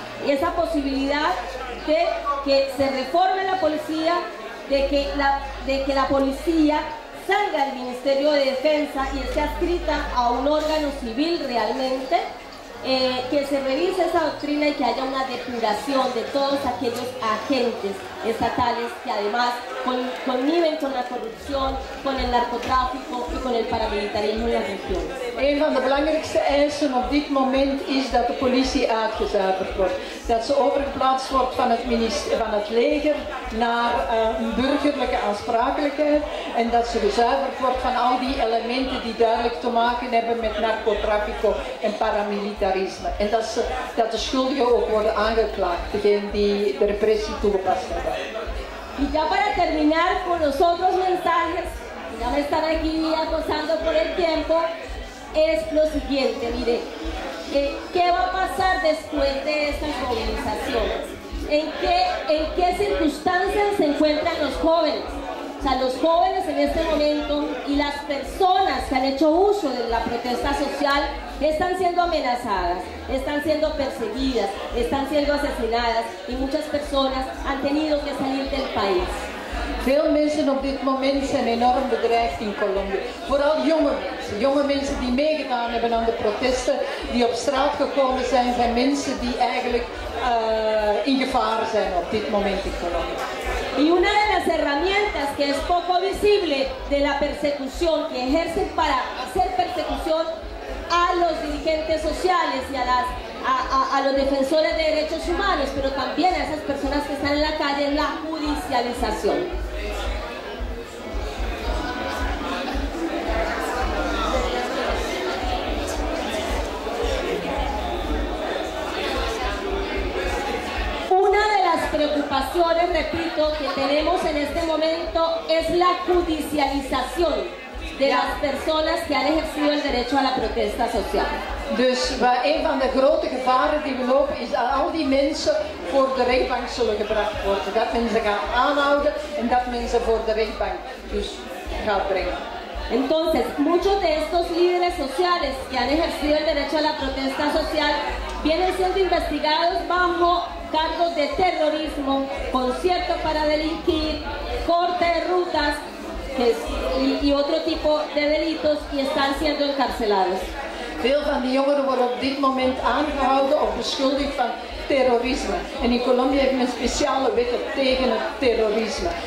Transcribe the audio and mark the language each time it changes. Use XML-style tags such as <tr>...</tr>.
<es>Y esa posibilidad de que se reforme la policía, de que la policía salga del Ministerio de Defensa y esté adscrita a un órgano civil realmente, que se revise esa doctrina y que haya una depuración de todos aquellos agentes estatales que además conniven con la corrupción, con el narcotráfico y con el paramilitarismo en las regiones.</es> <nl>Een van de belangrijkste eisen op dit moment is dat de politie uitgezuiverd wordt. Dat ze overgeplaatst wordt van het leger naar een burgerlijke aansprakelijkheid en dat ze gezuiverd wordt van al die elementen die duidelijk te maken hebben met narcotrafico en paramilitarisme. En dat de schuldigen ook worden aangeklaagd, degenen die de repressie toegepast hebben.</nl> <es>Y ya para terminar con los otros mensajes, ya me están aquí acosando por el tiempo, es lo siguiente, mire, ¿qué va a pasar después de estas movilizaciones? ¿En qué circunstancias se encuentran los jóvenes? O sea, los jóvenes en este momento y las personas que han hecho uso de la protesta social están siendo amenazadas, están siendo perseguidas, están siendo asesinadas y muchas personas han tenido que salir del país.</es> <nl>Veel mensen op dit moment zijn enorm bedreigd in Colombia. Vooral jonge mensen die meegedaan hebben aan de protesten, die op straat gekomen zijn mensen die eigenlijk in gevaar zijn op dit moment in Colombia.</nl> <es>Y una de las herramientas que es poco visible de la persecución que ejercen para hacer persecución a los dirigentes sociales y a los defensores de derechos humanos, pero también a esas personas que están en la calle, es la judicialización. Preocupaciones, repito, que tenemos en este momento es la judicialización de las personas que han ejercido el derecho a la protesta social.</es> <nl>Dus een van de grote gevaren die we lopen is dat al die mensen voor de rechtbank zullen gebracht worden. Dat men ze gaat aanhouden en dat men ze voor de rechtbank dus gaat brengen.</nl> <es>Entonces, muchos de estos líderes sociales que han ejercido el derecho a la protesta social vienen siendo investigados bajo cargos de terrorismo, concierto para delinquir, corte de rutas y otro tipo de delitos y están siendo encarcelados.</es> <nl>Veel van die jongeren worden op dit moment aangehouden of beschuldigd van terrorisme. En in Colombia heeft men speciale wetten tegen het terrorisme.</nl>